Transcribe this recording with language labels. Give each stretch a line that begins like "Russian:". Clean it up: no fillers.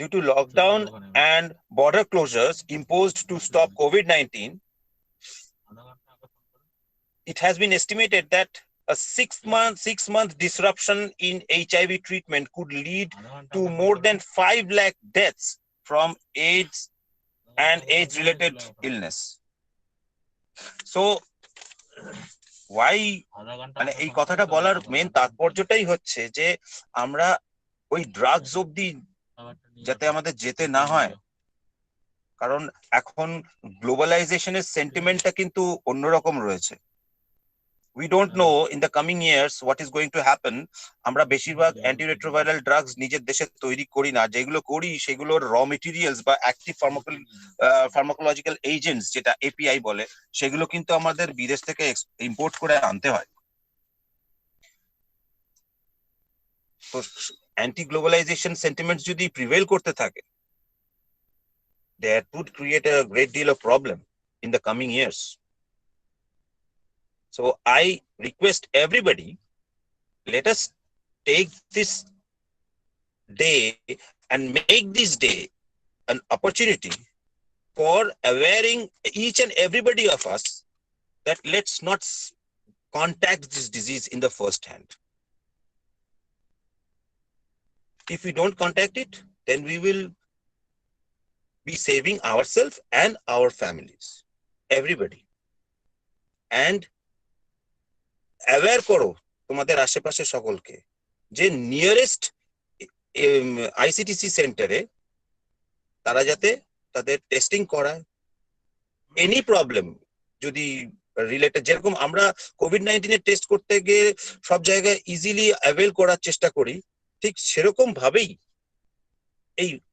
English: lockdowns and border closures imposed to stop COVID-19, it has been estimated that a 6-month disruption in HIV treatment could lead to more than 5 lakh deaths from AIDS and AIDS-related illness. So, why
Bangla: মানে এই কথাটা বলার main তাৎপর্যটাই হচ্ছে যে আমরা ওই drugs অবধি যাতে আমাদের যেতে না হয়, কারণ এখন গ্লোবালাইজেশনের সেন্টিমেন্টটা কিন্তু অন্যরকম রয়েছে।
English: We don't know in the coming years what is going to happen.
Bangla: আমরা বেশিরভাগ অ্যান্টিরেট্রোভাইরাল ড্রাগস নিজের দেশে তৈরি করি না, যেগুলো করি সেগুলোর র মেটেরিয়ালস বা অ্যাক্টিভ ফার্মাকোলজিক্যাল এজেন্টস যেটা এপিআই বলে, সেগুলো কিন্তু আমাদের বিদেশ থেকে ইম্পোর্ট করে আনতে হয়। তো অ্যান্টি গ্লোবালাইজেশন সেন্টিমেন্টস যদি প্রিভেল করতে থাকে,
English: that would create a great deal of problem in the coming years. So I request everybody, let us take this day and make this day an opportunity for awareing each and everybody of us that let's not contact this disease in the first hand. If we don't contact it, then we will be saving ourselves and our families, everybody. And aware
Bangla: করো তোমাদের আশেপাশে সকলকে যে nearest ICTC সেন্টারে তারা যাতে তাদের testing করায়, এনি প্রবলেম যদি রিলেটেড, যেরকম আমরা কোভিড-19 এর টেস্ট করতে গিয়ে সব জায়গায় ইজিলি অ্যাভেল করার চেষ্টা করি, ঠিক সেরকম ভাবেই এই